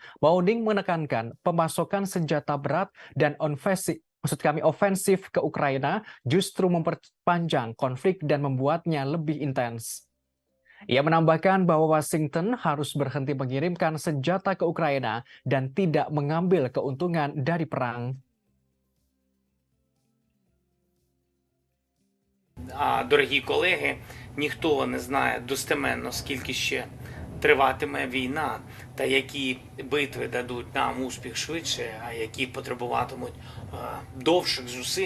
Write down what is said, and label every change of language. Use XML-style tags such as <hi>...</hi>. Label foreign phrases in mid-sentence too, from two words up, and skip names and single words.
<id>Mao Ning menekankan pemasokan senjata berat dan ofensif ke Ukraina justru memperpanjang konflik dan membuatnya lebih intens. Ia menambahkan bahwa Washington harus berhenti mengirimkan senjata ke Ukraina dan tidak mengambil keuntungan dari perang.</id> <uk>Дорогі колеги, ніхто не знає достеменно, скільки ще триватиме війна, та які битви дадуть нам успіх швидше, а які потребуватимуть довших зусиль.</uk>